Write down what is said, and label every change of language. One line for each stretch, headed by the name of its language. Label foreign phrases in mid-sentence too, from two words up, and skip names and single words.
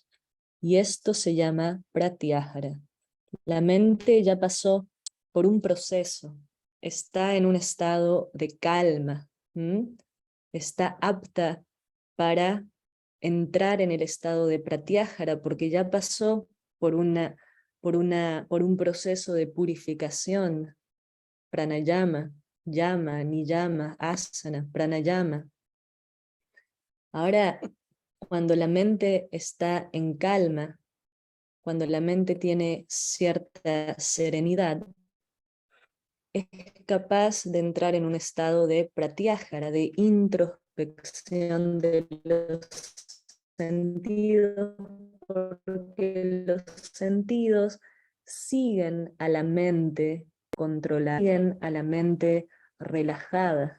Spanish: Y esto se llama pratyahara. La mente ya pasó por un proceso, está en un estado de calma, está apta para entrar en el estado de pratyahara porque ya pasó por un proceso de purificación, pranayama, yama, niyama, asana, pranayama. Ahora, cuando la mente está en calma, cuando la mente tiene cierta serenidad, es capaz de entrar en un estado de pratyahara, de introspección de los sentidos, porque los sentidos siguen a la mente controlada, siguen a la mente relajada.